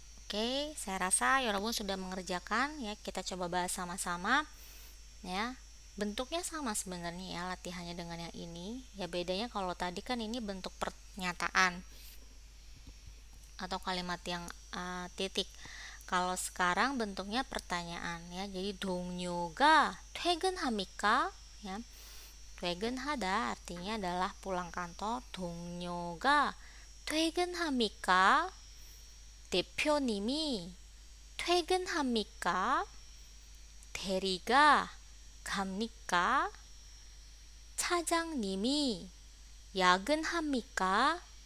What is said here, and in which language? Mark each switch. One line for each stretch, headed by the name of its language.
Indonesian: Oke, saya rasa Yorobun sudah mengerjakan, ya. Kita coba bahas sama-sama, ya. Bentuknya sama sebenarnya, ya, latihannya dengan yang ini. Ya, bedanya kalau tadi kan ini bentuk pernyataan atau kalimat yang titik. Kalau sekarang bentuknya pertanyaan, ya.
Korean: Jadi 동료가 퇴근합니까?
Indonesian: Ya. 퇴근하다 artinya adalah pulang kantor.
Korean: 동료가 퇴근합니까? 대표님이 퇴근합니까? 대리가 갑니까? 차장님이 야근합니까?